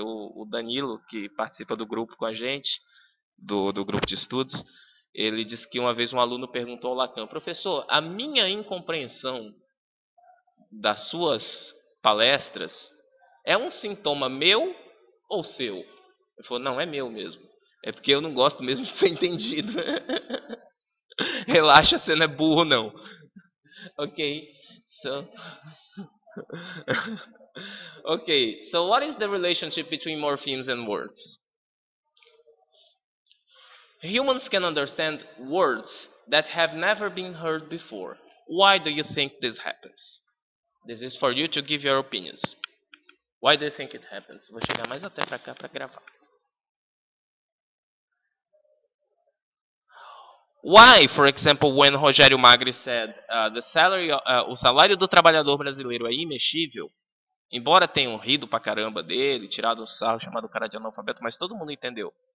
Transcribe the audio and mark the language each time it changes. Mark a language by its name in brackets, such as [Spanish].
[Portuguese] O Danilo, que participa do grupo com a gente, do grupo de estudos, ele disse que uma vez um aluno perguntou ao Lacan: professor, a minha incompreensão das suas palestras é um sintoma meu ou seu? Ele falou: não, é meu mesmo. É porque eu não gosto mesmo de ser entendido. Relaxa, você não é burro, não. [English] Ok, so... okay, so what is the relationship between morphemes and words? Humans can understand words that have never been heard before. Why do you think this happens? This is for you to give your opinions. Why do you think it happens? [Portuguese] Vou chegar mais até pra cá para gravar. [English] Why, for example, when Rogério Magri said [Portuguese] o salário do trabalhador brasileiro é imexível, embora tenham rido pra caramba dele, tirado um sarro, chamado o cara de analfabeto, mas todo mundo entendeu.